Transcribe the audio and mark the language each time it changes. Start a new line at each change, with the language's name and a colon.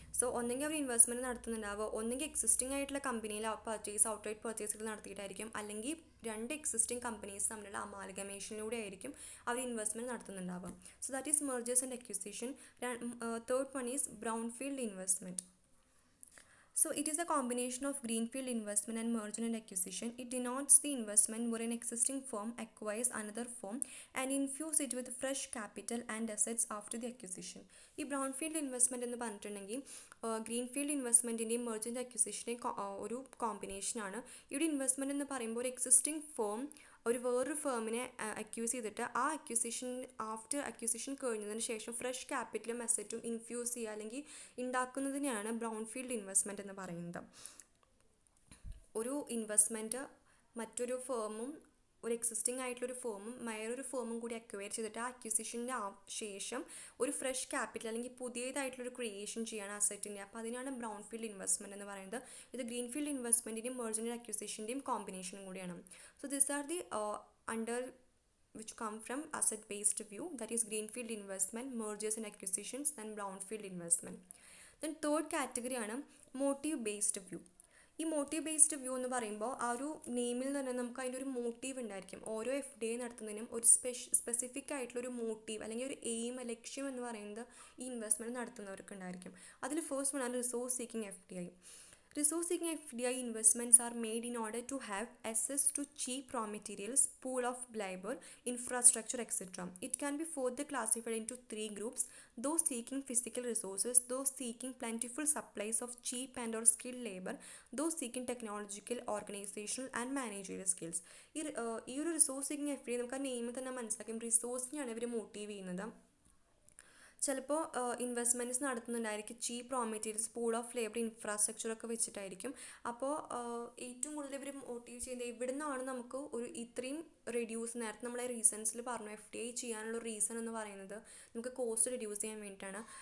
Malayalam: So ഒന്നെങ്കിൽ അവർ investment നടത്തുന്നുണ്ടാവുക, ഒന്നെങ്കിൽ existing ആയിട്ടുള്ള കമ്പനിയിൽ ഔട്ട്റൈറ്റ് പർച്ചേസുകൾ നടത്തിയിട്ടായിരിക്കും, അല്ലെങ്കിൽ 2 എക്സിസ്റ്റിംഗ് കമ്പനീസ് തമ്മിലുള്ള അമാൽഗമേഷനിലൂടെ ആയിരിക്കും അവർ investment നടത്തുന്നുണ്ടാവുക.
English: So that is mergers and acquisition. Third one is brownfield investment. So it is a combination of greenfield investment and merger and acquisition. It denotes the investment where an existing firm acquires another firm and infuse it with fresh capital and assets after the acquisition.
Malayalam: ഈ ബ്രൗൺഫീൽഡ് investment എന്ന് പറഞ്ഞിട്ടുണ്ടെങ്കിൽ greenfield ഇൻവെസ്റ്റ്മെൻറ്റിൻ്റെയും merger and അക്വിസിഷൻ്റെയും ഒരു കോമ്പിനേഷനാണ്. ഇവിടെ investment എന്ന് പറയുമ്പോൾ ഒരു existing firm വേറൊരു ഫേമിനെ അക്യൂസ് ചെയ്തിട്ട് ആ ആഫ്റ്റർ അക്യൂസിഷൻ കഴിഞ്ഞതിന് ശേഷം ഫ്രഷ് ക്യാപിറ്റലും അസറ്റും ഇൻഫ്യൂസ് ചെയ്യുക അല്ലെങ്കിൽ ഉണ്ടാക്കുന്നതിനെയാണ് ബ്രൗൺഫീൽഡ് ഇൻവെസ്റ്റ്മെൻറ്റ് എന്ന് പറയുന്നത്. ഒരു ഇൻവെസ്റ്റ്മെൻറ്റ് മറ്റൊരു ഫേമും ഒരു എക്സിസ്റ്റിംഗ് ആയിട്ടുള്ളൊരു ഫേമും വേറൊരു ഫേമും കൂടി അക്വയർ ചെയ്തിട്ട് ആ അക്വിസിഷൻ്റെ ശേഷം ഒരു ഫ്രഷ് ക്യാപിറ്റൽ അല്ലെങ്കിൽ പുതിയതായിട്ടുള്ളൊരു ക്രിയേഷൻ ചെയ്യാണ് അസറ്റിൻ്റെ. അപ്പോൾ അതിനാണ് ബ്രൗൺഫീൽഡ് ഇൻവെസ്റ്റ്മെൻറ്റ് എന്ന് പറയുന്നത്. ഇത് ഗ്രീൻഫീൽഡ് ഇൻവെസ്റ്റ്മെൻറ്റിൻ്റെയും മെർജർ ആൻഡ് അക്വിസിഷൻ്റെയും കോമ്പിനേഷനും കൂടിയാണ്.
English: So this are the under which come from asset based view, that is greenfield investment, mergers and acquisitions, then brownfield investment. Then third category ആണ് motive based view.
Malayalam: ഈ motive based view എന്ന് പറയുമ്പോൾ ആ ഒരു നെയിമിൽ തന്നെ നമുക്ക് അതിൻ്റെ ഒരു മോട്ടീവ് ഉണ്ടായിരിക്കും. ഓരോ FDI നടത്തുന്നതിനും ഒരു സ്പെസിഫിക് ആയിട്ടുള്ളൊരു മോട്ടീവ് അല്ലെങ്കിൽ ഒരു ലക്ഷ്യം എന്ന് പറയുന്നത് ഈ ഇൻവെസ്റ്റ്മെൻറ്റ് നടത്തുന്നവർക്ക് ഉണ്ടായിരിക്കും. അതിൽ ഫസ്റ്റ് വൺ ആണ് resource seeking FDI.
English: Resource-seeking FDI investments are made in order to have access to cheap raw materials, pool of labor, infrastructure, etc. It can be further classified into three groups: those seeking physical resources, those seeking plentiful supplies of cheap and or skilled labor, those seeking technological, organizational and managerial skills.
Malayalam: ഈ ഒരു resource seeking F D നമുക്ക് ആ നെയിമിൽ തന്നെ മനസ്സിലാക്കും, റിസോഴ്സിനെയാണ് ഇവർ motive ചെയ്യുന്നത്. ചിലപ്പോൾ investments നടത്തുന്നുണ്ടായിരിക്കും cheap raw materials, pool of labour, infrastructure ഒക്കെ വെച്ചിട്ടായിരിക്കും. അപ്പോൾ ഏറ്റവും കൂടുതൽ ഇവർ മോട്ടീവ് ചെയ്യുന്നത് എവിടെ നിന്നാണ് നമുക്ക് ഒരു ഇത്രയും റെഡ്യൂസ്, നേരത്തെ നമ്മളെ റീസൺസിൽ പറഞ്ഞു എഫ് ഡി ഐ ചെയ്യാനുള്ള റീസൺ എന്ന് പറയുന്നത് നമുക്ക് കോസ്റ്റ് റെഡ്യൂസ് ചെയ്യാൻ വേണ്ടിയിട്ടാണ്.